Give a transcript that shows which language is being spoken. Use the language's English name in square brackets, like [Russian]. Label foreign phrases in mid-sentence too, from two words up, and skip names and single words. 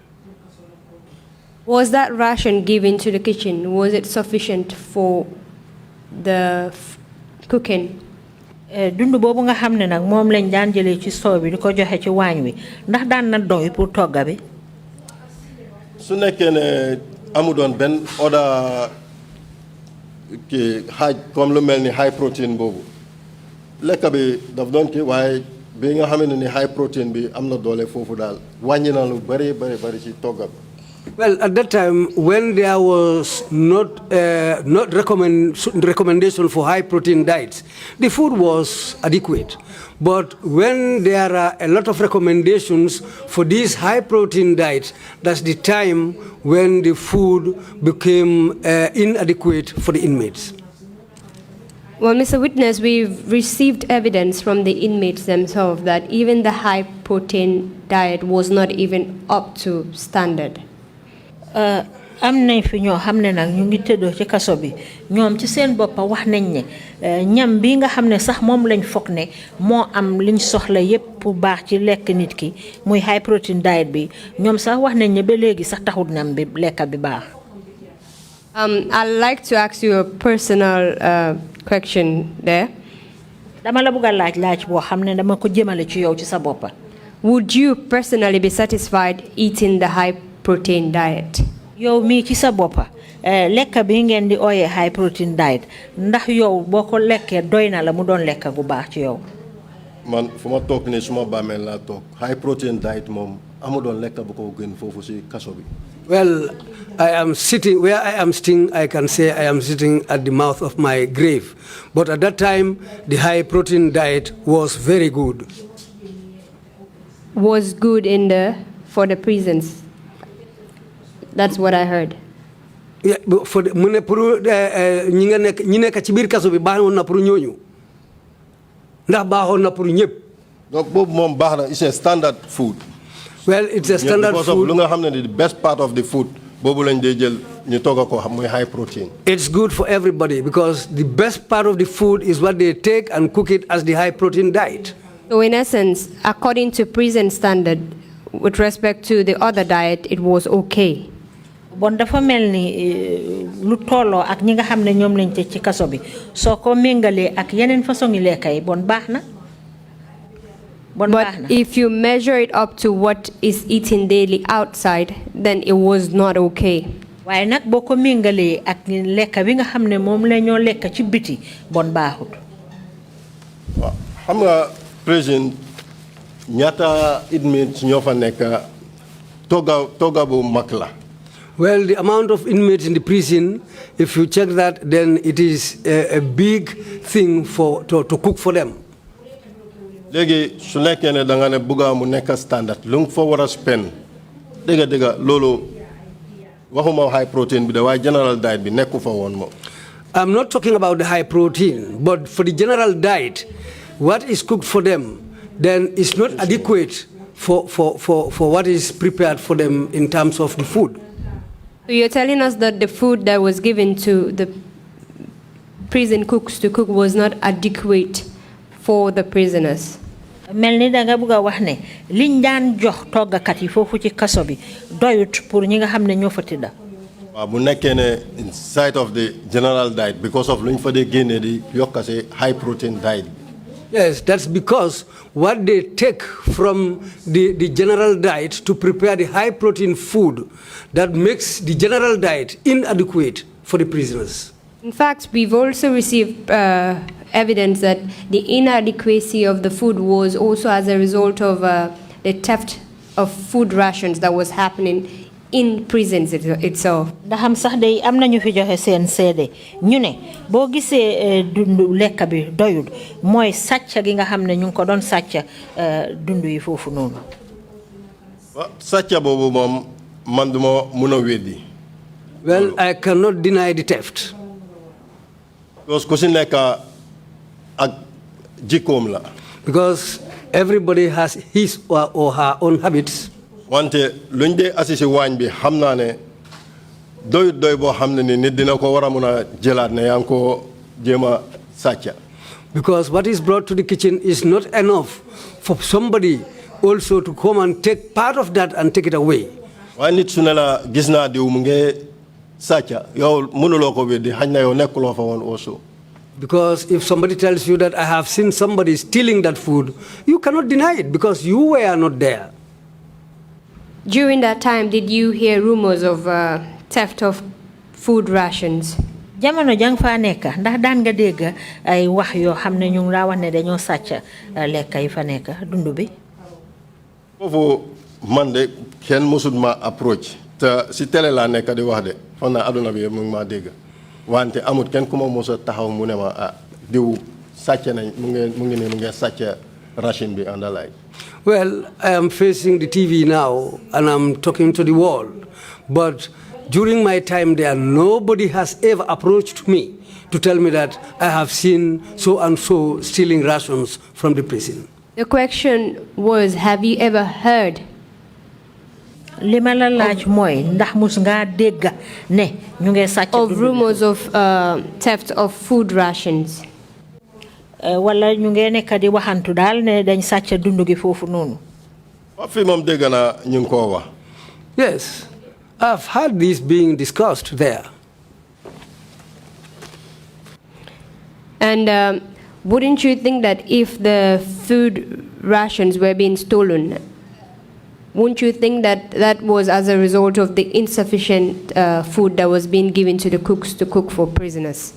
[English] Was that ration given to the kitchen, was it sufficient for the cooking? [Wolof] Dundu boobu nga xam ne nag moom lañ daan jëlee ci store bi di ko joxe ci waañ wi ndax daan na doy pour togga bi. su nekkee ne amu doon benn order kii xaaj comme lu mel ni [English] high protein [Wolof] boobu lekk bi daf doon kii waaye bi nga xam ne ni [English] high protein [Wolof] bi am na doole foofu daal wàññi na lu bari ci togga bi. [English] Well, at that time, when there was not recommendation for high protein diets, the food was adequate. But when there are a lot of recommendations for these high protein diets, that's the time when the food became inadequate for the inmates. Well, Mr. Witness, we've received evidence from the inmates themselves that even the high protein diet was not even up to standard. [Wolof] am nañ fi ñoo xam ne nag ñu ngi tëddoo ci kaso bi ñoom ci seen boppa wax nañ ne ñam bi nga xam ne sax moom lañ foog ne moo am liñ soxla yépp pour baax ci lekk nit ki muy [English] high protein diet [Wolof] bi ñoom sax wax nañ ne ba léegi sax taxut ñam bi lekka bi baax. [English] I'd like to ask you a personal question there. [Wolof] dama la bëgg a laaj boo xam ne dama ko jëmale ci yow ci sa boppa. [English] Would you personally be satisfied eating the high protein diet? [Wolof] yow mii ci sa boppa lekka bi ngeen di ooyee [English] high protein diet [Wolof] ndax yow boo ko lekkee doy na la mu doon lekka gu baax ci yow. man fu ma toog ne suma bàmmeel laa toog [English] high protein diet [Wolof] moom amu doon lekka bu ko gën foofu si kaso bi. [English] Well, I am sitting, where I am sitting, I can say I am sitting at the mouth of my grave. But at that time, the high protein diet was very good. Was good for the prisons. That's what I heard. Yeah, for the [Wolof] mune puru ñi nekk ci biir kaso bi baaxoon na pour ñooñu ndax baaxoon na pour ñëpp. donc boobu moom baax na [English] it's a standard food. Well, it's a standard because food. Of [Wolof] lu nga xam ne [English] the best part of the food [Wolof] boobu lañ dee jël ñu togg ko xam muy [English] high protein. It's good for everybody because the best part of the food is what they take and cook it as the high protein diet. So in essence, according to prison standard, with respect to the other diet, it was okay. [Wolof] bon dafa mel ni lu tolloo ak ñi nga xam ne ñoom lañ tëj ci kaso bi soo ko méngalee ak yeneen façon yi lekka yi bon baax na. [English] But if you measure it up to what is eaten daily outside, then it was not okay. [Wolof] waaye nag boo ko méngalee ak lekka bi nga xam ne moom la ñoo lekka ci biti bon baaxut. waaw xam nga président ñaata inmates ñoo fa nekk togga bu mag la. [English] Well, the amount of inmates in the prison, if you check that, then it is a big thing to cook for them. [Wolof] léegi su nekkee ne da nga ne bëgga mu nekk standard lu nga fa war a spend dëgga loolu waxuma [English] high protein [Wolof] bi de waaye [English] general diet [Wolof] bi nekku fa woon moom. [English] I'm not talking about the high protein, but for the general diet, what is cooked for them, then it's not adequate for what is prepared for them in terms of the food. So you're telling us that the food that was given to the prison cooks to cook was not adequate for the prisoners? [Wolof] mel ni da nga bëgg a wax ne liñ daan jox toggakat yi foofu ci kaso bi doyut pour ñi nga xam ne ñoo fa tëdda. waaw bu nekkee ne [English] inside of the general diet because of [Wolof] luñ fa dee génnee di yokkase [English] high protein diet. Yes, that's because what they take from the general diet to prepare the high protein food that makes the general diet inadequate for the prisoners. In fact, we've also received evidence that the inadequacy of the food was also as a result of the theft of food rations that was happening in prisons itself. [Wolof] da xam sax day am nañu fi joxe seen seede ñu ne boo gisee dundu lekk bi doyul mooy sàcc gi nga xam ne ñu ngi ko doon sàcc dundu yi foofu noonu. sàcc boobu moom man duma mun a weddi. [English] Well, I cannot deny the theft. [Wolof] because ku si nekk ak jikkoom la. [English] Because everybody has his or her own habits. [Wolof] wante luñ dee assisé waañ bi xam naa ne doyut doy boo xam ne ni nit dina ko war a mun a jëlaat ne yaa ngi ko jéem a sàcca. [English] Because what is brought to the kitchen is not enough for somebody also to come and take part of that and take it away. [Wolof] waaye nit su ne la gis naa diw mu ngi sàcca yow mënuloo ko weddi xañ na yow nekkuloo fa woon also. [English] Because if somebody tells you that I have seen somebody stealing that food, you cannot deny it because you were not there. During that time, did you hear rumors of theft of food rations? [Wolof] jamono jang fa nekk ndax daan nga dégg ay wax yoo xam ne ñu ngi laa wax ne dañoo sàcc lekk yi fa nekk dundu bi. foofu man de kenn mësut ma approach te si télé laa nekk di wax de foog naa aduna bi mu ngi maa dégg wante amut kenn ku ma mos a taxaw mu ne ma diw sàcc nañ mu ngi sàcc ration bi [English] and like. Well, I am facing the TV now and I'm talking to the world. But during my time there, nobody has ever approached me to tell me that I have seen so and so stealing rations from the prison. The question was, have you ever heard? [Wolof] Limala laaj moy ndax mus nga dégg ne ñu ngi sàcc [English] of rumors of theft of food rations. [Wolof] Wala ñu ngi nekk di waxantu daal ne dañ sàcc dundu gi foofu noonu. Fi moom dégg naa ñu ngi koo wax. [English] Yes, I've heard this being discussed there. And wouldn't you think that if the food rations were being stolen, wouldn't you think that that was as a result of the insufficient food that was being given to the cooks to cook for prisoners?